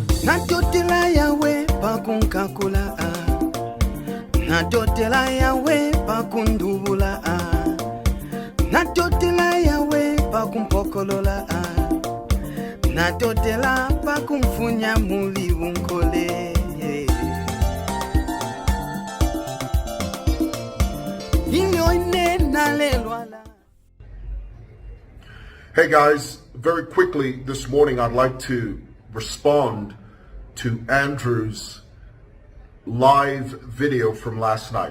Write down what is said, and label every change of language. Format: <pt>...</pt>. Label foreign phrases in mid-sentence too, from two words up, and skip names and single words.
<bem>Natotela yawe pakunkakula Natotela yawe pakundubula Natotela yawe pakumpokolola Natotela pakumfunya muli unkole</bem> <en>Hey guys, very quickly this morning I'd like to respond to Andrew's live video from last night.</en>